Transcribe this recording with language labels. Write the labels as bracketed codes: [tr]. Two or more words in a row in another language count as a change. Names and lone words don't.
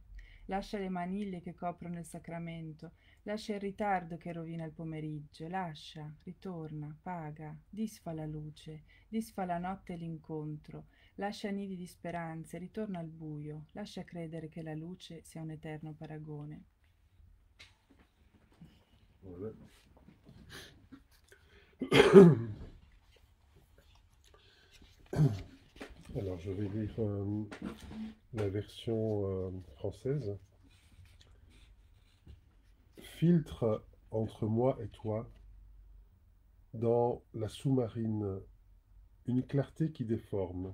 [it] Lascia le maniglie che coprono il sacramento, lascia il ritardo che rovina il pomeriggio, lascia, ritorna, paga, disfa la luce, disfa la notte e l'incontro, lascia nidi di speranze, ritorna al buio, lascia credere che la luce sia un eterno paragone. [fr] Voilà. Alors, je vais lire la version française. Filtre entre moi et toi, dans la sous-marine, une clarté qui déforme.